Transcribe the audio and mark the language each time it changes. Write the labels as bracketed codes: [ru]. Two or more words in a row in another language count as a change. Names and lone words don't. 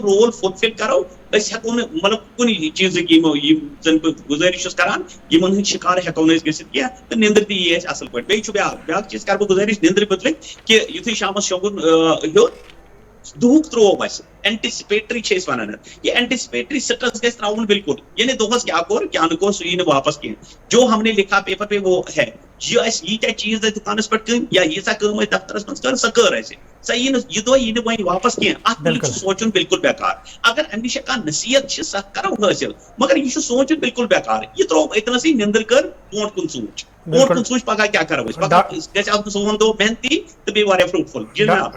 [en] role fulfil [ks] کرو أسۍ ہٮ۪کو نہٕ مطلب کُنہِ چیٖزٕکۍ یِم زن بہٕ گُزٲرِش چھُس کران یِمن ہٕنٛدۍ شِکار ہٮ۪کو نہٕ أسۍ گٔژھِتھ کینٛہہ تہٕ نِندٕر تہِ یی اَسہِ اَصٕل پٲٹھۍ بیٚیہِ چھُ بیاکھ چیٖز کرٕ بہٕ گُزٲرِش نِندرِ مُتعلِق کہِ یُتھُے شامس شۄنٛگُن ہیوٚت دُہُک ترٛوو اَسہِ اینٹِسپیٹری چھِ أسۍ ونان یہِ [en] anticipatory stress [ks] گژھِ تراوُن بالکل یعنی دۄہس کیٛاہ کوٚر کیٛاہ نہٕ کوٚر سُہ یی نہٕ واپس کینٛہہ [ur] جو ہم نے لکھا پیپر پہ وہ ہے [ks] یہِ اَسہِ ییٖتیاہ چیٖز ٲسۍ دُکانس پٮ۪ٹھ کٕنۍ یا ییٖژاہ کٲم ٲسۍ دفترس منٛز کٔر سۄ کٔر اَسہِ سۄ یی نہٕ یہِ دۄہ یی نہٕ وۄنۍ واپس کینٛہہ اتھ مُتعلِق چھُ سونٛچُن بالکل بیکار اگر امہِ نِش کانٛہہ نصیحت چھِ سۄ کرو حٲصِل مگر یہِ چھُ سونٛچُن بالکل بیکار یہِ ترٛوو أتنسٕے نِندٕر کٔر برونٛٹھ کُن سونٛچ برونٛٹھ کُن سونٛچ پگاہ کیٛاہ کرو أسۍ پگاہ گژھِ آسُن سون دۄہ محنتی تہٕ بیٚیہِ واریاہ فروٗٹفُل جی جناب